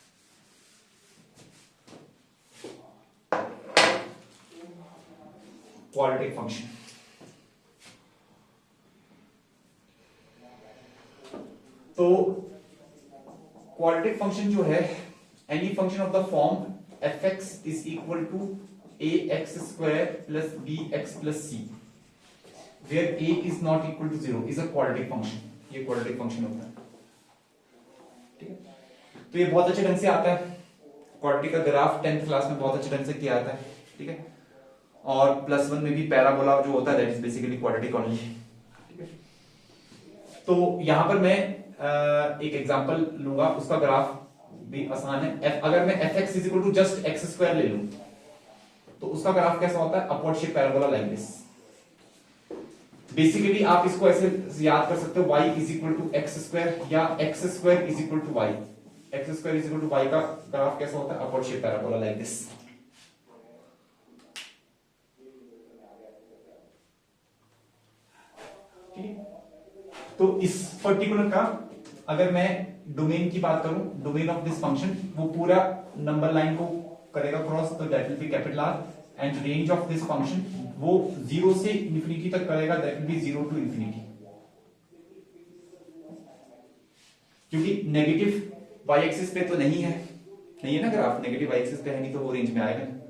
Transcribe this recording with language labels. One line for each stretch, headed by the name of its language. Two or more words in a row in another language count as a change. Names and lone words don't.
English: quadratic function, तो quadratic function
Hindi: जो है,
English: any function of the form fx is equal to ax square plus bx plus c where a is not equal to 0 is a quadratic function।
Hindi: ये
English: quadratic function
Hindi: होता है, ठीक है। तो ये बहुत अच्छे ढंग से आता है, क्वाड्रेटिक का ग्राफ 10th क्लास में बहुत अच्छे ढंग से किया आता है, ठीक है। और +1 में भी पैराबोला जो होता है
English: that is basically quadratic only,
Hindi: ठीक है। तो यहां पर मैं एक एग्जांपल लूंगा, उसका ग्राफ भी आसान है। अगर मैं fx
English: is to just
Hindi: x² ले लूं तो उसका ग्राफ कैसा होता है,
English: upward shape parabola like this.
Hindi: बेसिकली आप इसको ऐसे याद कर सकते हो, y = x² या x² = y। x² = y का ग्राफ कैसा होता है,
English: upward shape parabola like this.
Hindi: तो इस पर्टिकुलर का अगर मैं डोमेन की बात करूं,
English: domain of this function
Hindi: वो पूरा
English: number line
Hindi: को करेगा क्रॉस, तो
English: that will be capital R, and range of this function
Hindi: वो 0 से इंफिनिटी तक करेगा,
English: that will be 0 to infinity.
Hindi: क्योंकि
English: negative y axis
Hindi: पे तो नहीं है ना ग्राफ,
English: negative y axis
Hindi: पे है नहीं, तो वो रेंज में आएगा।